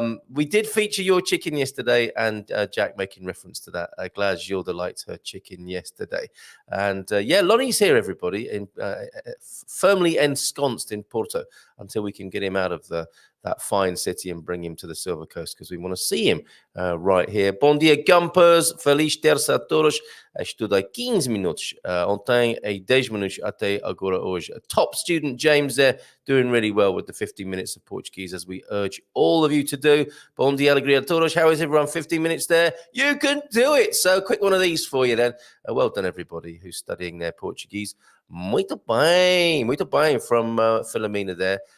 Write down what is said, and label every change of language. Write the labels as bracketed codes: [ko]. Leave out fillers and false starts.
[en] We did feature your chicken yesterday, and Jack making reference to that. Glad you're liked her chicken yesterday. And yeah, Lonnie's here, everybody, firmly ensconced in Porto until we can get him out of that fine city and bring him to the Silver Coast, because we want to see him right here. [pt] Bom dia, Gumpers. Feliz terça a todos. Estudei 15 minutos ontem e 10 minutos até agora hoje. [en] A top student, James, there, doing really well with the 15 minutes of Portuguese, as we urge all of you to do. [pt] Bom dia, alegria a todos. [en] How is everyone? 15 minutes there? You can do it. So quick one of these for you then. Well done, everybody who's studying their Portuguese. [pt] Muito bem [en] from Philomena there.